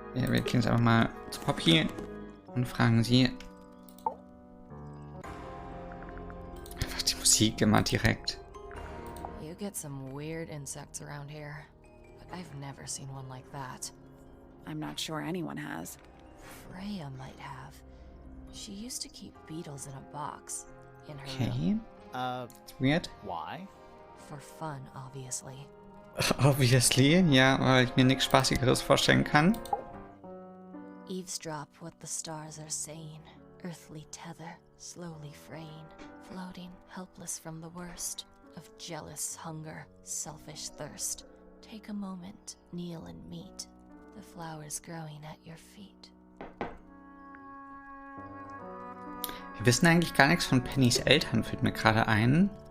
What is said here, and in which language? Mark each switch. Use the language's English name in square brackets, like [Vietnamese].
[German] Ja, wir gehen jetzt einfach mal zu Poppy und fragen sie. Einfach die Musik immer direkt. [English] You get some weird insects around here, but I've never seen one like that. I'm not sure anyone has. Freya might have. She used to keep beetles in a box in her Okay. room. It's weird. Why? For fun, obviously. Obviously, [German] ja, weil ich mir nichts Spaßigeres vorstellen kann. [English] Eavesdrop what the stars are saying. Earthly tether, slowly fraying. Floating, helpless from the worst. Of jealous hunger, selfish thirst. Take a moment, kneel and meet. The flowers growing at your feet. [German] Wir wissen eigentlich gar nichts von Pennys Eltern, fällt mir gerade ein.